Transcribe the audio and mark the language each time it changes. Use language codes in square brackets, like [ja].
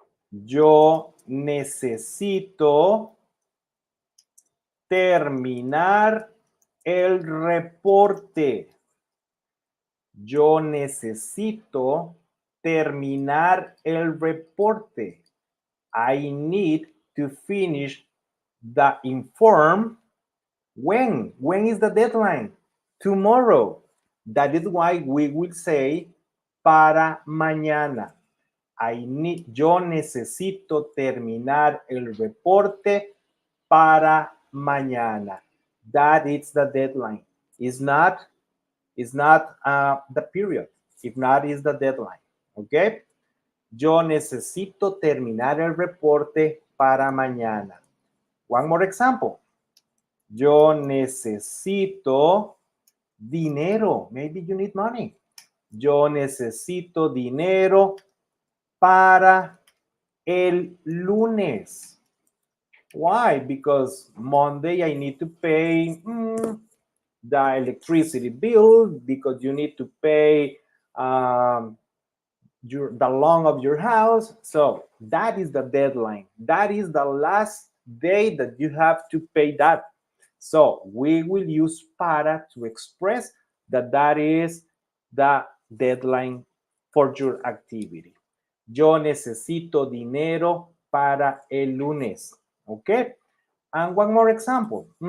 [es] Yo necesito terminar el reporte. Yo necesito terminar el reporte. [en] I need to finish the inform. When? When is the deadline? Tomorrow. That is why we will say [es] para mañana. Yo necesito terminar el reporte para mañana. [en] That is the deadline. It's not the period. If not, is the deadline. Okay? [es] Yo necesito terminar el reporte para mañana. [en] One more example. [es] Yo necesito dinero. [en] Maybe you need money. [es] Yo necesito dinero para el lunes. [en] Why? Because Monday I need to pay the electricity bill, because you need to pay the loan of your house. So that is the deadline. That is the last day that you have to pay that. So we will use para to express that is the deadline for your activity. [es] Yo necesito dinero para el lunes. Okay? [en] And one more example.